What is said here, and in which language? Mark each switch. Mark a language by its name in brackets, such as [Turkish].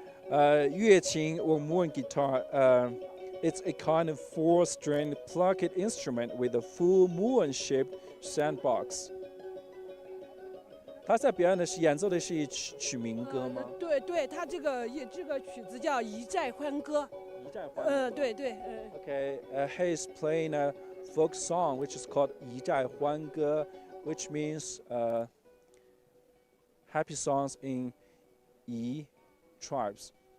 [English] 乐琴 or moon guitar, it's a kind of 4-string plucked instrument with a full moon-shaped sandbox. [Chinese] 他在表演的是演奏的是一曲民歌吗？对，他这个曲子叫《一寨欢歌》。对。 [English] Okay, he is playing a folk song which is called 一寨欢歌, which means happy songs in Yi tribes.